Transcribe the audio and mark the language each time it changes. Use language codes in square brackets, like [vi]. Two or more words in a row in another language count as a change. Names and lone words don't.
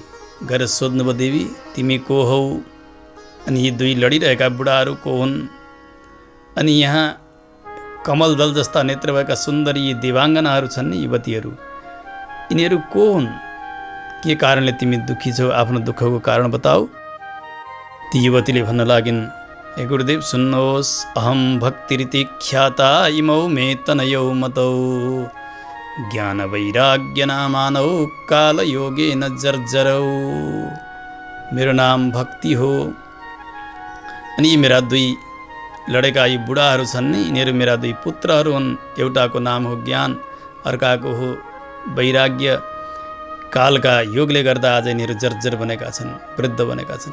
[ne] गएर सोध्नुभयो, देवी तिमी को हौ? अनि यी दुई लडिरहेका बुढाहरू को हुन्? अनि यहाँ कमल दल जस्ता नेत्र भएका सुन्दरी यी देवाङ्गनाहरू छन् नि, युवतीहरू, यिनीहरू को हुन्? के कारणले तिमी दुःखी छौ? आफ्नो दुःखको कारण बताऊ। ती युवतीले भन्न लागिन्, हे गुरुदेव सुन्नुहोस्, [sa] अहम भक्तिरिति ख्याता इमौ मे तनयौ मतौ ज्ञान वैराग्य नामानौ काल योगे न जर्जरौ। [ne] मेरो नाम भक्ति हो। अनि मेरा दुई लडेका यी बुढाहरू छन् नि, यिनीहरू मेरा दुई पुत्रहरू हुन्। एउटाको नाम हो ज्ञान, अर्काको हो वैराग्य। कालका योगले गर्दा आज यिनीहरू जर्जर बनेका छन्, वृद्ध बनेका छन्।